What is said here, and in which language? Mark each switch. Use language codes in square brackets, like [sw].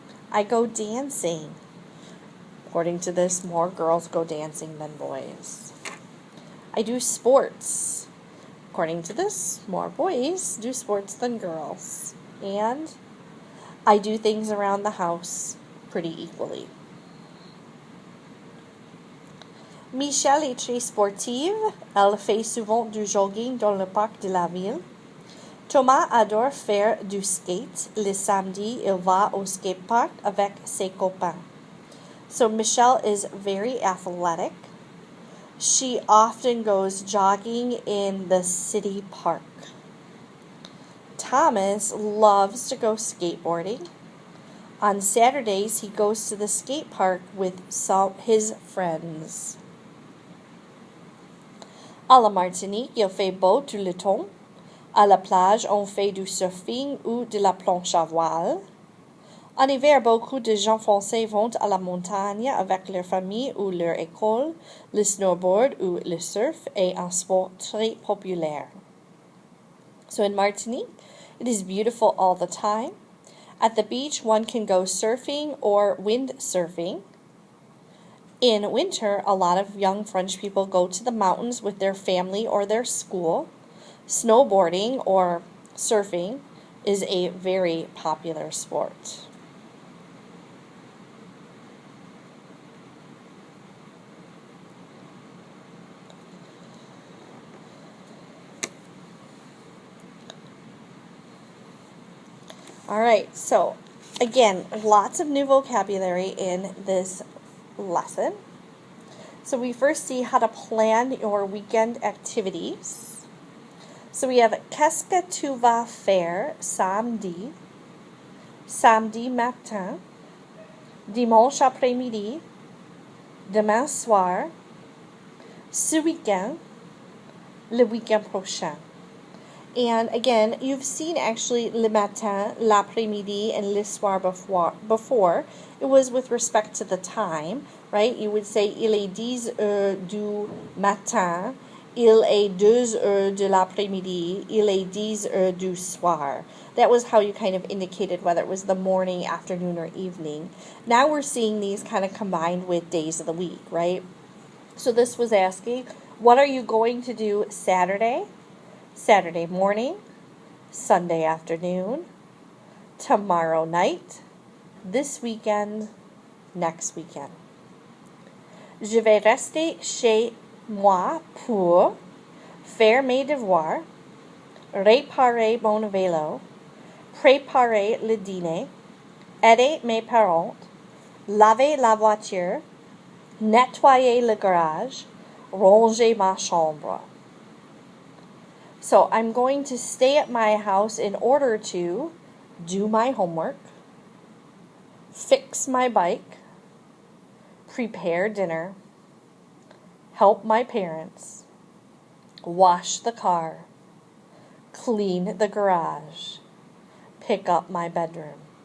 [en] I go dancing. According to this, more girls go dancing than boys. I do sports. According to this, more boys do sports than girls. And I do things around the house pretty equally. [fr] Michelle est très sportive. Elle fait souvent du jogging dans le parc de la ville. Thomas adore faire du skate. Le samedi, il va au skatepark avec ses copains. [en] So Michelle is very athletic. She often goes jogging in the city park. Thomas loves to go skateboarding. On Saturdays, he goes to the skate park with his friends. [fr] À la Martinique, il fait beau tout le temps. À la plage, on fait du surfing ou de la planche à voile. En hiver, beaucoup de gens français vont à la montagne avec leur famille ou leur école. Le snowboard ou le surf est un sport très populaire. [en] So in Martinique, it is beautiful all the time. At the beach, one can go surfing or windsurfing. In winter, a lot of young French people go to the mountains with their family or their school. Snowboarding or surfing is a very popular sport. All right, so again, lots of new vocabulary in this lesson. So we first see how to plan your weekend activities. So we have [fr] qu'est-ce que tu vas faire samedi, samedi matin, dimanche après-midi, demain soir, ce week-end, le week-end prochain. [en] And again, you've seen actually le matin, l'après-midi, and le soir before. It was with respect to the time, right? You would say [fr] il est 10 heures du matin, il est 2 heures de l'après-midi, il est 10 heures du soir. [en] That was how you kind of indicated whether it was the morning, afternoon, or evening. Now we're seeing these kind of combined with days of the week, right? So this was asking, what are you going to do Saturday? Saturday morning, Sunday afternoon, tomorrow night, this weekend, next weekend. [fr] Je vais rester chez moi pour faire mes devoirs, réparer mon vélo, préparer le dîner, aider mes parents, laver la voiture, nettoyer le garage, ranger ma chambre. [en] So I'm going to stay at my house in order to do my homework, fix my bike, prepare dinner, help my parents, wash the car, clean the garage, pick up my bedroom.